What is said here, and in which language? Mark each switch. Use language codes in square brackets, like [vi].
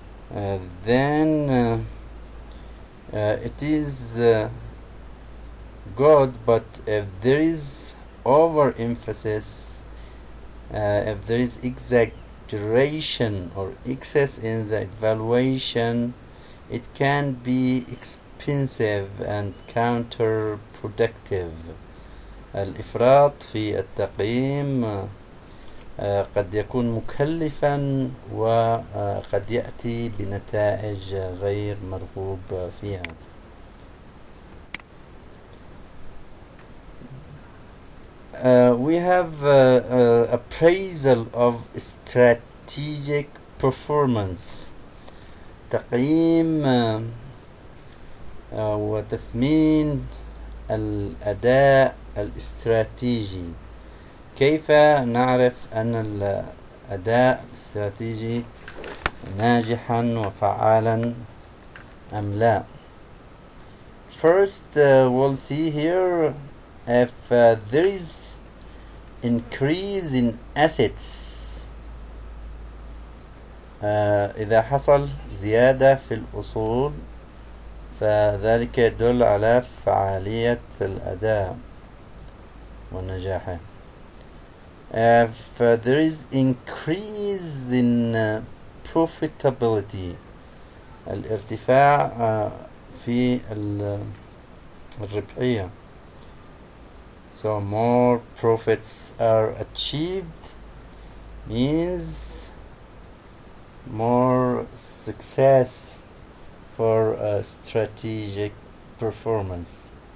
[en] Then it is good, but if there is overemphasis, if there is exaggeration or excess in the evaluation, it can be expensive and counterproductive. [ar] الإفراط في التقييم قد يكون مكلفا وقد يأتي بنتائج غير مرغوب فيها. [en] We have appraisal of strategic performance. [ar] تقييم وتثمين الأداء الاستراتيجي. كيف نعرف أن الأداء الاستراتيجي ناجحا وفعالا أم لا؟ [en] First, we'll see here if there is increase in assets. [ar] إذا حصل زيادة في الأصول فذلك يدل على فعالية الأداء ونجاحه. [en] If there is increase in profitability, [ar] الارتفاع في الربحية, [en] so more profits are achieved means more success for strategic performance.